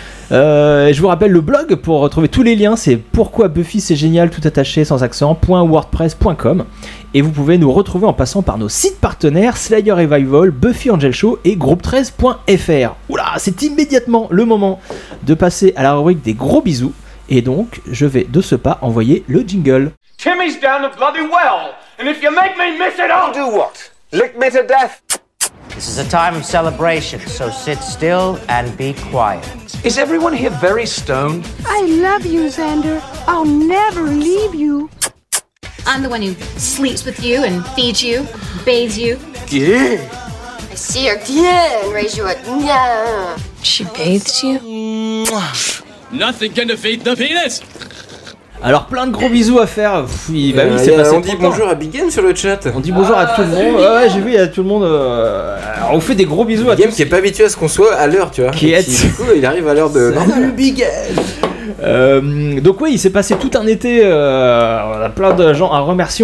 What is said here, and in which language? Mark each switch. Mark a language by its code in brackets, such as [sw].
[fr] Je vous rappelle le blog pour retrouver tous les liens, c'est pourquoi Buffy c'est génial, tout attaché sans accent, .wordpress.com. Et vous pouvez nous retrouver en passant par nos sites partenaires Slayer Revival, Buffy Angel Show et groupe13.fr. Oula, c'est immédiatement le moment de passer à la rubrique des gros bisous. Et donc, je vais de ce pas envoyer le jingle. [en] Timmy's down the bloody well, and if you make me miss it, I'll do what? Lick me to death? This is a time of celebration, so sit still and be quiet. Is everyone here very stoned? I love you, Xander. I'll never leave you. I'm the one who sleeps with you and feeds you, bathes you. Yeah. I see her yeah, and raise you a yeah. She bathes you? Nothing can defeat the penis! [fr] Alors plein de gros bisous à faire. Oui, bah oui, c'est passé. On dit bonjour à Big Game sur le chat. On dit bonjour à tout le monde. Ouais, j'ai vu, il y a tout le monde. Alors, on fait des gros bisous Big à Big Game qui est pas habitué à ce qu'on soit à l'heure, tu vois. Qui du coup, il arrive à l'heure de. Salut non, Big Game. Donc oui, il s'est passé tout un été. On a plein de gens à remercier.